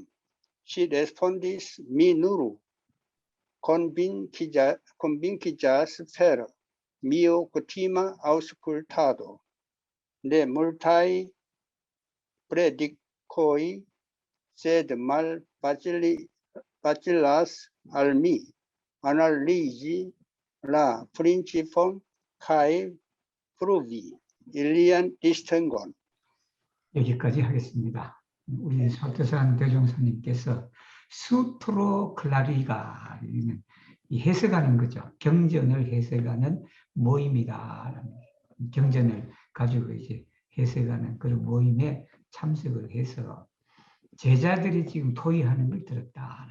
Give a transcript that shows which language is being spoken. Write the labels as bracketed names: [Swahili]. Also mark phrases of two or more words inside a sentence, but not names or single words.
[Esperanto] Ŝi respondis, mi nur konvinkiĝas per mia kutima aŭskultado de multaj predikoj, sed malfacilas al mi analizi la principon kaj pruvi ilian distingon. [Korean] 여기까지 하겠습니다. 우리 설태산 대종사님께서 수트로 클라리가 이 해석하는 거죠. 경전을 해석하는 모임이다. 경전을 가지고 이제 해석하는 그런 모임에 참석을 해서 제자들이 지금 토의하는 걸 들었다.